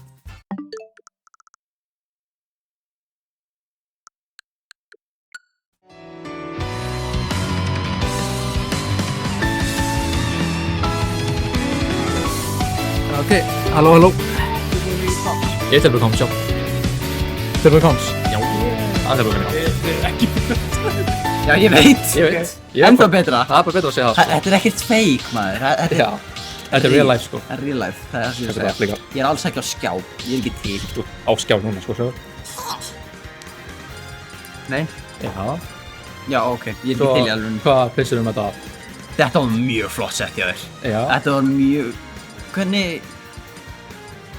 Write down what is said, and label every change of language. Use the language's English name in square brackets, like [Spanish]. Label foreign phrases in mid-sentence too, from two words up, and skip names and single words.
[Icelandic] Ok, halló. Ég er tilbúin komst, já. Tilbúin komst? Já. Það er tilbúin komst. Já, ég veit. Ennþá betra. Það er bara betra að segja það, sko. Þetta er ekkert fake, maður. Já. Þetta er [English] real life, [Icelandic] sko. Það er [English] real life, [Icelandic] það er það sem ég segja. Ég er alls ekki á skjá, ég er ekki til. Þú á skjá núna, sko, svo. Nei? Já. Já, ok, ég er ekki til í alveg. Hvað pissir þetta? Þetta var mjög flott sett hjá þér. Já. Þetta var mjög... Hvernig...